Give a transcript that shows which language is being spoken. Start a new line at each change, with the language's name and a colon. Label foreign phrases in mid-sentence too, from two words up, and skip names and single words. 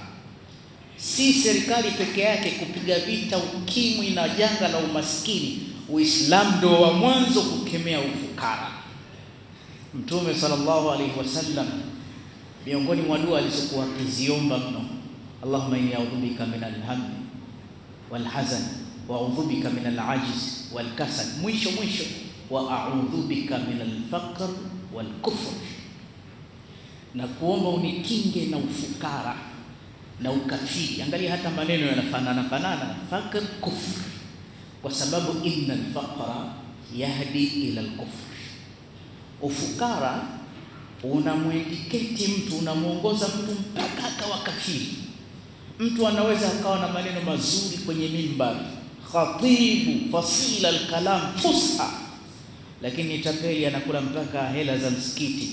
Swahili: Si serikali peke yake kupiga vita ukimwi na janga la umaskini, Uislamu ndio wa mwanzo kukemea ufukara. Mtume
Arabic: صلى الله عليه وسلم,
Swahili: miongoni mwa dua alizokuwa akiziomba mno,
Arabic: اللهم إني أعوذ بك من الهم والحزن وأعوذ بك من العجز والكسل,
Swahili: mwisho wa
Arabic: أعوذ بك من الفقر والكفر,
Swahili: na kuomba unikinge na ufukara na ukafiri. Angalia hata maneno yanafanana,
Arabic: فقر كفر,
Swahili: kwa sababu
Arabic: إن الفقر يهدي إلى الكفر.
Swahili: Ufukara unamwindiketi mtu, unamuongoza mtu mpaka akawa kafiri. Mtu anaweza akawa na maneno mazuri kwenye mimbari,
Arabic: خطيب فصيح الكلام فصحى,
Swahili: lakini tapeli anakula mpaka hela za msikiti.